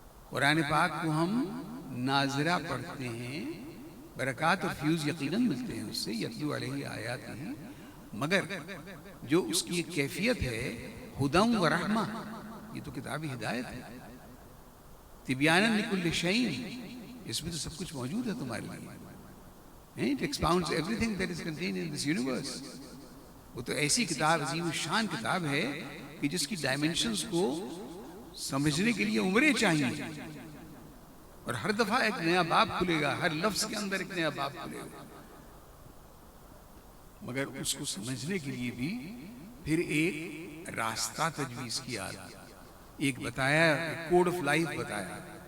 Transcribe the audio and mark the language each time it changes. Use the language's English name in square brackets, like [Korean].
[Urdu] قرآن پاک کو ہم ناظرہ پڑھتے ہیں، برکات اور فیوز یقیناً ملتے ہیں اس سے، [Arabic] یتلو علیہ آیات [Urdu] نہیں، مگر جو اس کی ایک کیفیت ہے [Arabic] ہدی و رحمہ، [Urdu] یہ تو کتاب ہدایت ہے، [Arabic] تبیانا لکل شیء، [Urdu] اس میں تو سب کچھ موجود ہے تمہارے لیے. [English] It expounds everything that is contained in this universe. [Urdu] وہ تو ایسی کتاب، عظیم الشان کتاب ہے کہ جس کی ڈائمنشنز کو سمجھنے کے لیے عمریں چاہیے، اور ہر دفعہ ایک نیا باب کھلے گا، ہر لفظ کے اندر ایک نیا باب کھلے گا. مگر اس کو سمجھنے کے لیے بھی پھر ایک راستہ تجویز کیا، ایک بتایا، [English] code of life [Urdu] بتایا.